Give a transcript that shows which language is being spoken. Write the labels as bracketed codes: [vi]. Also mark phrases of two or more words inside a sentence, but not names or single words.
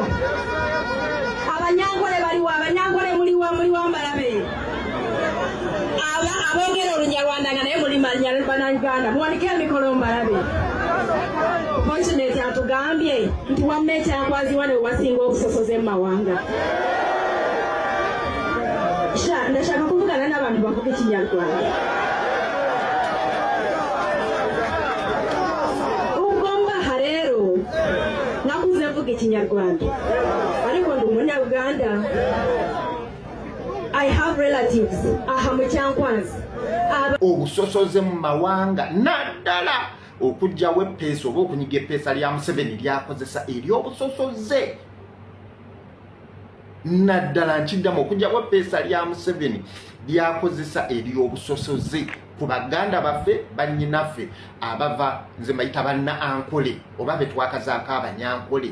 [lg] Abanyangole baliwo, abanyangole muliwo Mbalabe. Abongera Olunyarwanda nga naye muli Bannayuganda mwanikira mikono Mbalabe. Fortunate atugambye nti wamma ekyakwazibwa ne wasinga okusosoza mawanga. [rw] Ndashaka kuvugana n'abantu bavuga Ekinyarwanda. Rero nakuze mvuga Ekinyarwanda ariko ndi Umunyarwanda. [en] I have relatives [cgg] aha mu [en] Kyankwanzi. [lg] Obusosoze mu mawanga naddala okujjawo eppeesa oba okunyiga eppeesa lya Museveni lyakozesa ery'obusosoze. Naddala nkiddamu okujjawo eppeesa lya Museveni lyakozesa ery'obusosoze ku baganda baffe bannyinaffe abava nze mayita banna ankole oba be twakazaako abanyankole.